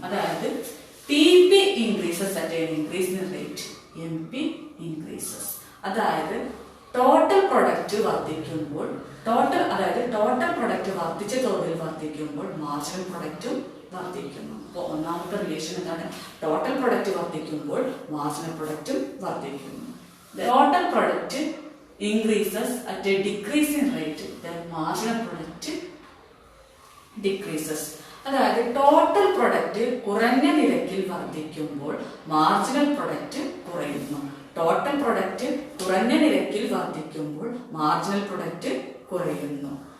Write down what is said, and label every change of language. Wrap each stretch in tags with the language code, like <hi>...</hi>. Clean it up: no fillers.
<ml>അതായത്</ml> <en>TP increases at an increasing rate, MP increases.</en> <ml>അതായത് total product വർദ്ധിക്കുമ്പോൾ total product വർദ്ധിച്ച തോതിൽ വർദ്ധിക്കുമ്പോൾ മാർജിനൽ പ്രൊഡക്റ്റും വർദ്ധിക്കുന്നു. അപ്പോൾ ഒന്നാമത്തെ റിലേഷൻ എന്താണ്? ടോട്ടൽ പ്രൊഡക്റ്റ് വർദ്ധിക്കുമ്പോൾ മാർജിനൽ പ്രൊഡക്റ്റും വർദ്ധിക്കുന്നു.</ml> <en>The total product increases at a decreasing rate, then marginal product decreases.</en> <ml>അതായത് ടോട്ടൽ പ്രൊഡക്റ്റ് കുറഞ്ഞ നിരക്കിൽ വർദ്ധിക്കുമ്പോൾ മാർജിനൽ പ്രൊഡക്റ്റ് കുറയുന്നു. ടോട്ടൽ പ്രൊഡക്റ്റ് കുറഞ്ഞ നിരക്കിൽ വർദ്ധിക്കുമ്പോൾ മാർജിനൽ പ്രൊഡക്റ്റ് കുറയുന്നു.</ml>